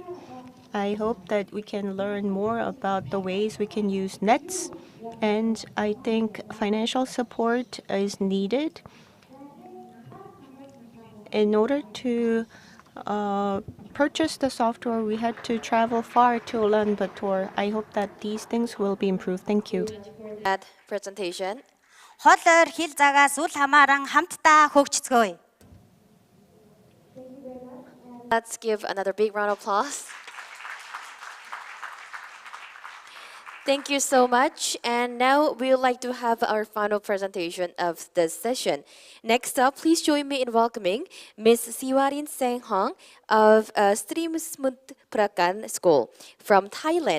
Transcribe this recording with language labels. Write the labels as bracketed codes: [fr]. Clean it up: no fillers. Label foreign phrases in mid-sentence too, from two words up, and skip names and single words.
[en] I hope that we can learn more about the ways we can use NETS, and I think financial support is needed in order to purchase the software. We had to travel far to Ulaanbaatar. I hope that these things will be improved. Thank you. That presentation. [mn] Хоолоор хил цагаас үл хамааран хамтдаа хөгжцгөөе. [en] Let's give another big round of applause. Thank you so much. And now we would like to have our final presentation of this session. Next up, please join me in welcoming Ms. Siwarin Seng Hong of Ssaem Prakan School from Thailand.